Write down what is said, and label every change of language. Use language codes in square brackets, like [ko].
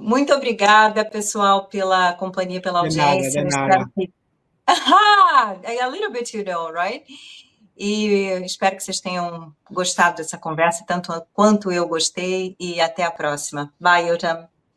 [pt] Muito obrigada, pessoal, pela companhia, pela audiência. De nada. [en] A little bit you know, right? [pt] E espero que vocês tenham gostado dessa conversa, tanto quanto eu gostei, e até a próxima. Bye, Yotam.